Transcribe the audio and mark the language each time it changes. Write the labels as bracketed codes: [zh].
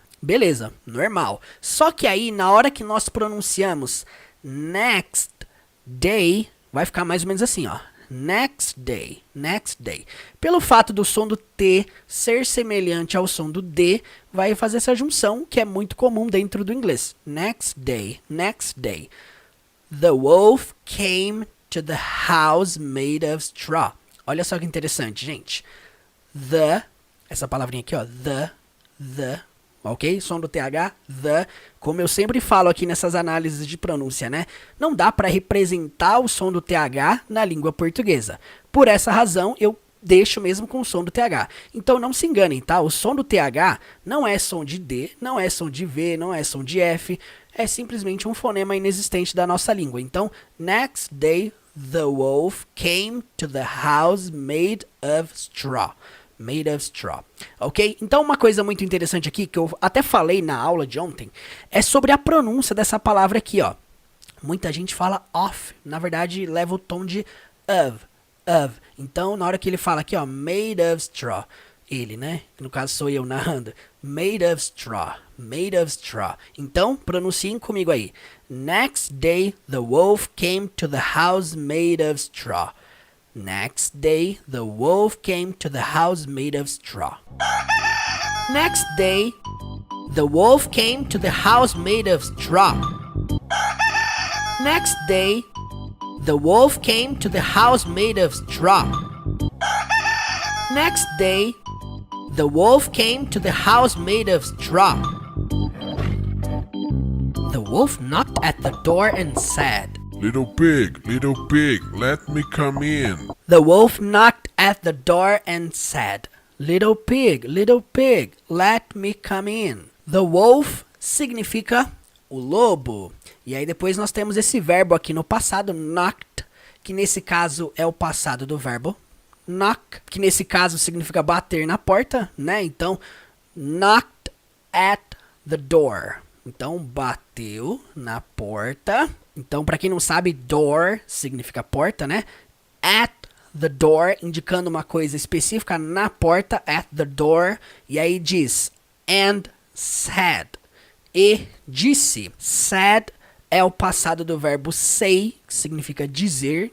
[pt] Beleza, normal. Só que aí, na hora que nós pronunciamos [en] next day, [pt] vai ficar mais ou menos assim, ó. [en] Next day, next day. [pt] Pelo fato do som do T ser semelhante ao som do D, vai fazer essa junção que é muito comum dentro do inglês. [en] Next day, next day. The wolf came to the house made of straw. [pt] Olha só que interessante, gente. The, essa palavrinha aqui, ó. The, ok? Som do TH, the. Como eu sempre falo aqui nessas análises de pronúncia, né? Não dá para representar o som do TH na língua portuguesa. Por essa razão, eu deixo mesmo com o som do TH. Então não se enganem, tá? O som do TH não é som de D, não é som de V, não é som de F. É simplesmente um fonema inexistente da nossa língua. [en] Então, next day, the wolf came to the house made of straw. Made of straw, ok? [pt] Então uma coisa muito interessante aqui, que eu até falei na aula de ontem, é sobre a pronúncia dessa palavra aqui, ó. Muita gente fala of, na verdade leva o tom de of. Então na hora que ele fala aqui, ó, [en] made of straw, [pt] ele, né? No caso sou eu narrando, [en] made of straw, made of straw. [pt] Então pronunciem comigo aí. [en] Next day the wolf came to the house made of straw. Next day, the wolf came to the house made of straw. Next day, the wolf came to the house made of straw. Next day, the wolf came to the house made of straw. Next day, the wolf came to the house made of straw. The wolf knocked at the door and said, Little pig, let me come in. The wolf knocked at the door and said, little pig, let me come in. The wolf [pt] significa o lobo. E aí depois nós temos esse verbo aqui no passado, knocked, que nesse caso é o passado do verbo knock, que nesse caso significa bater na porta, né? [en] Então, knocked at the door. [pt] Então, bateu na porta. Então, para quem não sabe, door significa porta, né? [en] At the door, [pt] indicando uma coisa específica na porta, [en] at the door. [pt] E aí diz, [en] and said. [pt] e disse. Said é o passado do verbo say, que significa dizer.